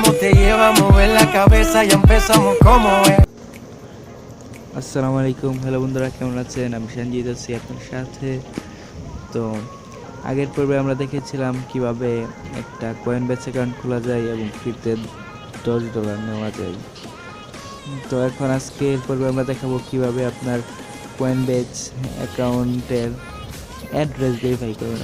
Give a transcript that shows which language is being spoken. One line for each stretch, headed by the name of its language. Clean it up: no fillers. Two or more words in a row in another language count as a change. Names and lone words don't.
Spanish: lleva a mover la cabeza y empezamos como es.
Arabic: السلام عليكم,
Bangla: হ্যালো বন্ধুরা, কেমন আছেন? আমি সঞ্জিত আছি আপনার সাথে। তো আগের পর্বে আমরা দেখেছিলাম কিভাবে একটা কয়েনবেস অ্যাকাউন্ট খোলা যায় এবং ফ্রিতে $10 নেওয়া যায়। তো এখন আজকের পর্বে আমরা দেখাবো কিভাবে আপনার কয়েনবেস অ্যাকাউন্টের অ্যাড্রেস ভেরিফাই করবেন।